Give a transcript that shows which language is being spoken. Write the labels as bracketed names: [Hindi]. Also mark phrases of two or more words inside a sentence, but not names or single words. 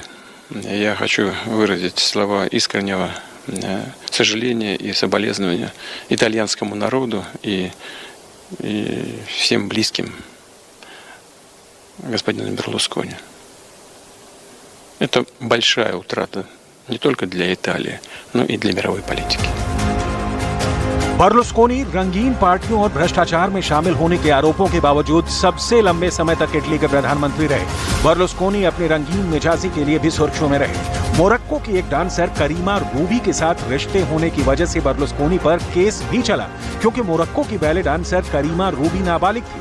[Russian] Я хочу выразить слова искреннего сожаления и соболезнования итальянскому народу и всем близким господину Берлускони. Это большая утрата не только для Италии, но и для мировой политики. [Hindi] बर्लुस्कोनी रंगीन पार्टियों और भ्रष्टाचार में शामिल होने के आरोपों के बावजूद सबसे लंबे समय तक इटली के प्रधानमंत्री रहे। बर्लुस्कोनी अपने रंगीन मिजाजी के लिए भी सुर्खियों में रहे। मोरक्को की एक डांसर करीमा रूबी के साथ रिश्ते होने की वजह से बर्लुस्कोनी पर केस भी चला, क्योंकि मोरक्को की बैले डांसर करीमा रूबी नाबालिग थी।